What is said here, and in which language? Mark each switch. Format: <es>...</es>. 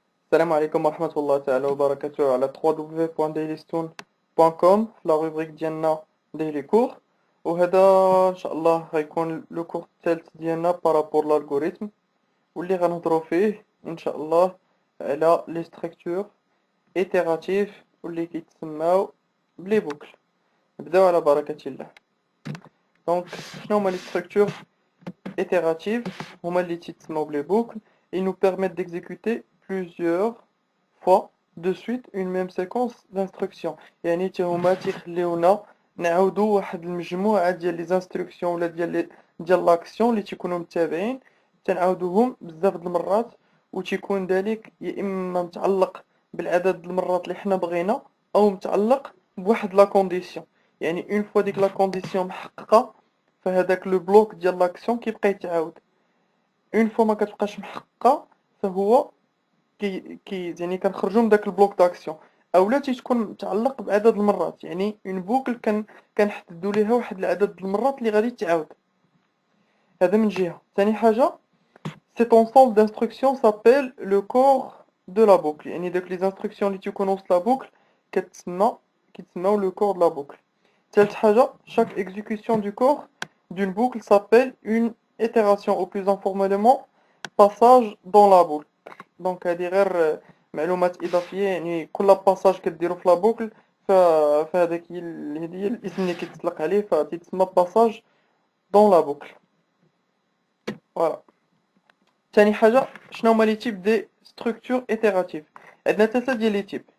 <ar>Salam alaikum wa rahmatullahi ta'ala wa barakatuh ala www.dailystone.com la rubrique ديالنا daily cours وهذا ان شاء الله غيكون لو كور الثالث ديالنا بارابور l'algorithme واللي غنهضروا فيه ان شاء الله على لي ستركتور ايتيراتيف واللي كيتسماو بلي بوكل. نبداو على بركة الله. دونك شنو هما لي ستركتور itérative هما اللي تيتسموا بلي بوكل.</ar> <fr>Ils nous permettent d'exécuter plusieurs fois de suite une même séquence d'instructions.</fr> <ar>يعني هما تيخليونا نعاودوا واحد المجموعة ديال لي انستركسيون ولا ديال لاكسيون اللي تيكونوا متابعين تنعاودوهم بزاف د المرات وتيكون ذلك يا اما متعلق بالعدد المرات اللي حنا بغينا او متعلق بواحد لا كونديسيون. يعني اون فوا ديك لا كونديسيون محققة فهذاك لو بلوك ديال لاكسيون كيبقى يتعاود. اون فوا ما كتبقاش محققة فهو يعني كنخرجوا من داك البلوك داكسيون اولا تيكون متعلق بعدد المرات. يعني اون بوكل كنحددوا ليها واحد العدد المرات اللي غادي تعاود. هذا من جهة. ثاني حاجة</ar> <fr>cet ensemble d'instructions s'appelle le corps de la boucle.</fr> <ar>يعني داك لي انستركسيون اللي تيكونوا وسط لا بوكل كيتسماو</ar> <fr>le corps de la boucle.</fr> <ar>ثالث حاجة</ar> <fr>chaque exécution du corps d'une boucle s'appelle une itération ou plus informellement passage dans la boucle.</fr> <ar>دونك هادي غير معلومات اضافيه. يعني كل باساج كديرو في لا بوكل فهذاك هي الاسم اللي كيتطلق عليه فتيتسمى باساج دون لا بوكل. فوالا. ثاني حاجه شنو هما لي تيب دي ستركتور ايتيراتيف. عندنا ثلاثه ديال لي تيب.</ar>